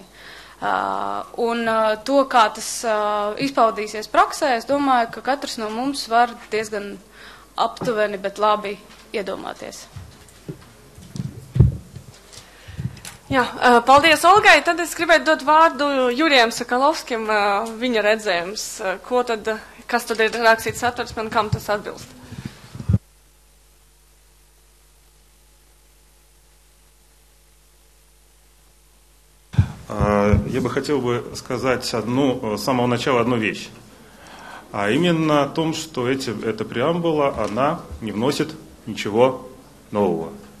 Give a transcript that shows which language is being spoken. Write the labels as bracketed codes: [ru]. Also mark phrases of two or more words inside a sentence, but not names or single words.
[lv] Un to, kā tas izpaudīsies praksē, es domāju, ka katrs no mums var diezgan aptuveni, bet labi iedomāties. Jā, paldies Olgai. Tad es gribētu dot vārdu Jurijam Sakalovskim, viņa redzējums. Kas tad ir rakstīts satversmē un kam tas atbilst? [ru] Я бы хотел сказать с самого начала одну вещь. А именно о том, что эта преамбула, она не вносит ничего нового.